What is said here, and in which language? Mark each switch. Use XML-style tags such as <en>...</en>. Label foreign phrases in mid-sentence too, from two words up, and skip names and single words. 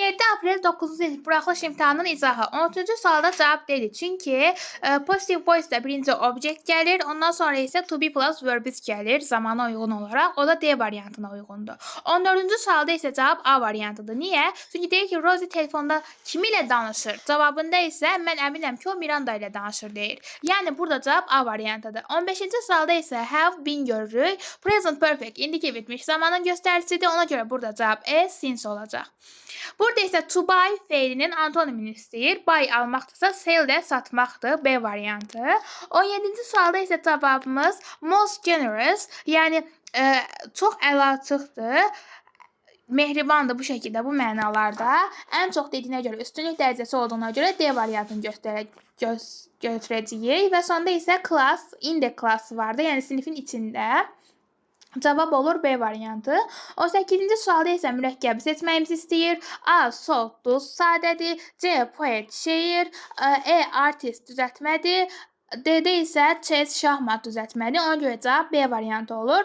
<az>aprel 9-cu il buraxılış imtahanının izahı. 13-cü sualda cavab deyil. Çünki</az> <en>positive voice-</en> <az>də birinci object gəlir, ondan sonra isə</az> <en>to be plus verb-</en> <az>is gəlir zamana uyğun olaraq. O da D variantına uyğundur. 14-cü sualda isə cavab A variantıdır. Niyə? Çünki deyir ki, Rosie telefonda kimi ilə danışır? Cavabında isə mən əminəm ki, o Miranda ilə danışır deyir. Yəni burada cavab A variantıdır. 15-ci sualda isə</az> <en>have been</en> <az>görürük.</az> <en>Present perfect</en> <az>indiki bitmiş zamanın göstəricisidir. Ona görə burada cavab E since olacaq. Burada isə</az> <en>to buy</en> <az>feilinin antonimini istəyir. Buy almaqdırsa sell də satmaqdır. B variantı. 17-ci sualda isə cavabımız</az> <en>most generous,</en> <az>yəni çox əlaçıqdır. Mehribandır bu şəkildə, bu mənalarda. Ən çox dediyinə görə, üstünlük dərəcəsi olduğuna görə D variantını götürəcəyik. Və sonda isə class,</az> <en>in the class</en> <az>vardı, yəni sinifin içində. Cavab olur B variantı. 18-ci sualda isə mürəkkəbi seçməyimizi istəyir. A. Salt, duz, sadədir. C. Poet, şeir. E. Artist, düzəltmədir. D-də isə chess, şahmat düzəltməli. Ona görə cavab B variantı olur.</az>